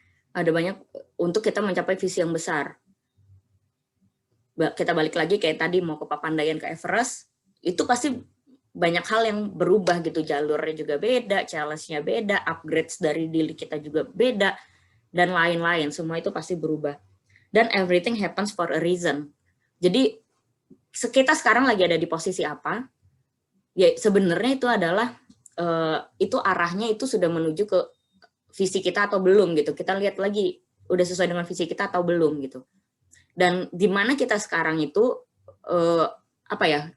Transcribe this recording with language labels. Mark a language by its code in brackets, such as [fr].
[id] Ada banyak untuk kita mencapai visi yang besar. Kita balik lagi kayak tadi mau ke Papandayan, ke Everest, itu pasti banyak hal yang berubah gitu, jalurnya juga beda, challenge-nya beda, upgrades dari diri kita juga beda, dan lain-lain, semua itu pasti berubah. [en] Dan everything happens for a reason. [id] Jadi kita sekarang lagi ada di posisi apa? Ya sebenarnya itu adalah itu arahnya itu sudah menuju ke visi kita atau belum gitu. Kita lihat lagi udah sesuai dengan visi kita atau belum gitu. Dan di mana kita sekarang itu apa ya?